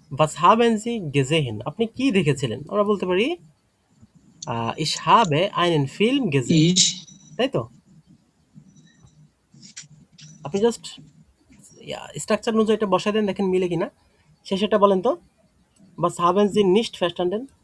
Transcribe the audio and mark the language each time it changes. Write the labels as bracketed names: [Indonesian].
[German] was haben Sie gesehen, [Bangla] আপনি কি দেখেছিলেন? [German] আমরা বলতে পারি ich habe einen Film gesehen, ইস। [Bangla] তাই তো? আপনি জাস্ট স্ট্রাকচার অনুযায়ী এটা বসায় দেন, দেখেন মিলে কিনা। শেষেরটা বলেন তো, [German] was haben Sie nicht verstanden?